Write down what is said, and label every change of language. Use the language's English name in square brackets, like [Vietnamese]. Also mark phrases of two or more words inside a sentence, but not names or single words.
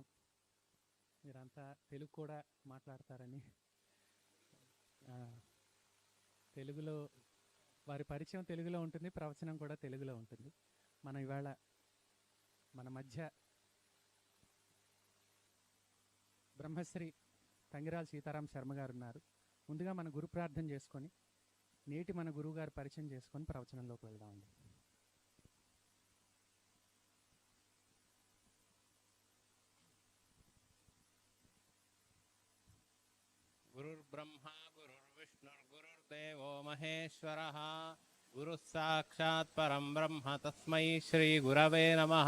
[Telugu] మీరంతా తెలుగు కూడా మాట్లాడతారని, తెలుగులో వారి పరిచయం తెలుగులో ఉంటుంది, ప్రవచనం కూడా తెలుగులో ఉంటుంది. మనం ఇవాళ మన మధ్య బ్రహ్మశ్రీ తంగిరాల సీతారాం శర్మ గారు ఉన్నారు. ముందుగా మన గురు ప్రార్థన చేసుకొని నేటి మన గురువు గారు పరిచయం చేసుకొని ప్రవచనంలోకి వెళ్దామండి. [Sanskrit] गुरुर्ब्रह्मा गुरुर्विष्णुर्गुरुर्देवो महेश्वरः गुरुः साक्षात् परं ब्रह्म तस्मै श्रीगुरवे नमः।